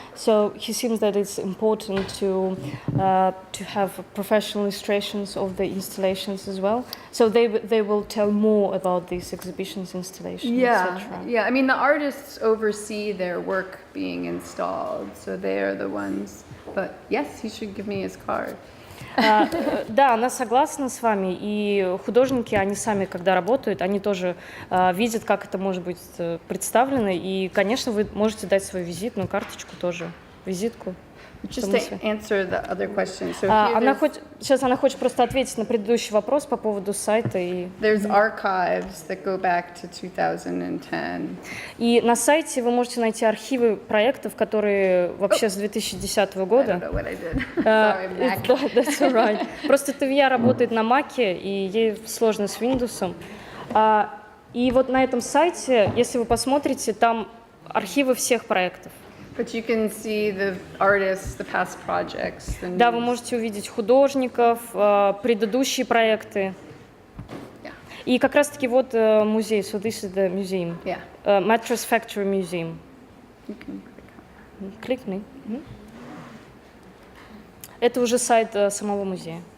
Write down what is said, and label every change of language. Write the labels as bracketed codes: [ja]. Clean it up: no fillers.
[en] So he seems that it's important to have professional illustrations of the installations as well. So they will tell more about these exhibitions, installations, etc. Yeah. I mean, the artists oversee their work being installed, so they are the ones. But yes, he should give me his card. [ru] Да, она согласна с вами, и художники, они сами, когда работают, они тоже видят, как это может быть представлено, и, конечно, вы можете дать свою визитную карточку тоже, визитку. [en] Just to answer the other question. So [ru] сейчас она хочет просто ответить на предыдущий вопрос по поводу сайта. [en] There's archives that go back to 2010. [ru] И на сайте вы можете найти архивы проектов, которые вообще с 2010 года. [en] I don't know what I did. Sorry, Mac. That's all right. [ru] Просто Тавия работает на Маке, и ей сложно с Windows. И вот на этом сайте, если вы посмотрите, там архивы всех проектов. [en] But you can see the artists, the past projects. [ru] Да, вы можете увидеть художников, предыдущие проекты. [en] Yeah. [ru] И как раз-таки вот музей. [en] So this is the museum. Yeah. Mattress Factory Museum. You can click on it. [ru] Кликни. Это уже сайт самого музея.